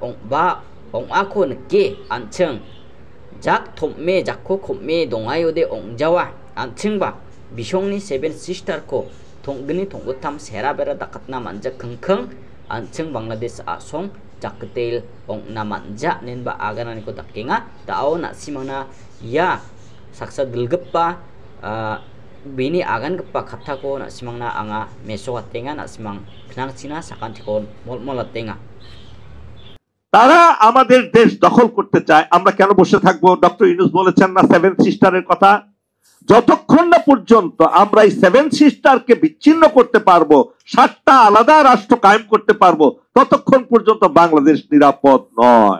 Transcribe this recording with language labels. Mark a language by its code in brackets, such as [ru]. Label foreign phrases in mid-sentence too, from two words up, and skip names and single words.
[grt] onga ko nge ancheng jak thomme jakko khomme dongayo de ongjawa ancheng ba bishong ni [en] seven sister [grt] ko thonggani thonggotham sera bera dakatna manja khangkhang ancheng Bangladesh asong jaktel ongna manja nenba aganan ko takinga tao na simana ya saksa dilgepa bini agan gepa khatako na simangna anga meso atenga na simang knang Cina sakantikon mol atenga [bn] তারা আমাদের দেশ দখল করতে চায় আমরা কেন বসে থাকবো ডক্টর ইউনূস বলেছেন না [en] seven sister's [bn] কথা যতক্ষণ না পর্যন্ত আমরা এই [en] seven sister [bn] বিচ্ছিন্ন করতে পারবো সাতটা আলাদা রাষ্ট্র কায়েম করতে পারবো ততক্ষণ পর্যন্ত বাংলাদেশ নিরাপদ নয়